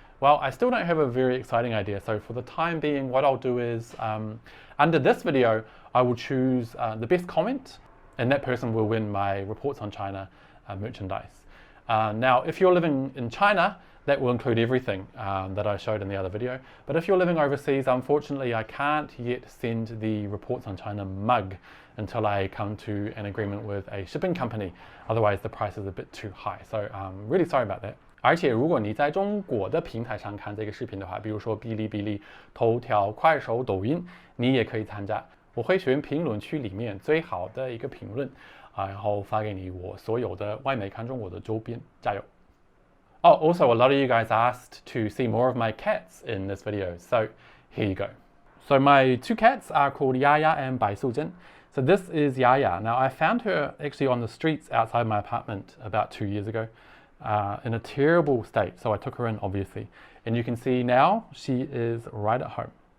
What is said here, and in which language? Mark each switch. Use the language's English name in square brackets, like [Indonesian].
[English] Well, I still don't have a very exciting idea, so for the time being, what I'll do is, under this video, I will choose the best comment, and that person will win my Reports on China merchandise. Now, if you're living in China, That will include everything that I showed in the other video. But if you're living overseas, unfortunately, I can't yet send the Reports on China mug until I come to an agreement with a shipping company. Otherwise, the price is a bit too high. So really sorry about that. [Chinese] 而且如果你在中国的平台上看这个视频的话，比如说哔哩哔哩、头条、快手、抖音，你也可以参加。我会选评论区里面最好的一个评论，然后发给你我所有的外媒看中国的周边。加油！ [English] Oh, also a lot of you guys asked to see more of my cats in this video, so here you go. So my two cats are called Yaya and Bai Sujin. So this is Yaya. Now I found her actually on the streets outside my apartment about 2 years ago. In a terrible state, so I took her in obviously, and you can see now she is right at home.